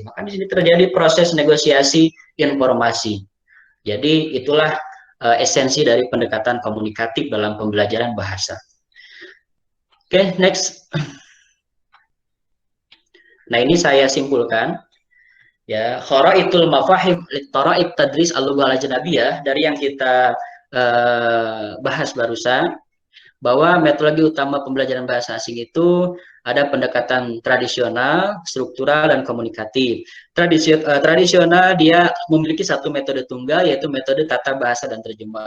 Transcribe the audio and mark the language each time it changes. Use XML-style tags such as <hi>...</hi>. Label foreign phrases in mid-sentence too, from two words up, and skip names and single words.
<id>Maka di sini terjadi proses negosiasi informasi. Jadi itulah esensi dari pendekatan komunikatif dalam pembelajaran bahasa. Oke, next. Nah, ini saya simpulkan ya,</id> <ar>خرائط المفاهيم لطرائق تدريس اللغة الأجنبية</ar> <id>dari yang kita bahas barusan. bahwa metodologi utama pembelajaran bahasa asing itu ada pendekatan tradisional, struktural, dan komunikatif. Tradisional dia memiliki satu metode tunggal, yaitu metode tata bahasa dan terjemah.</id>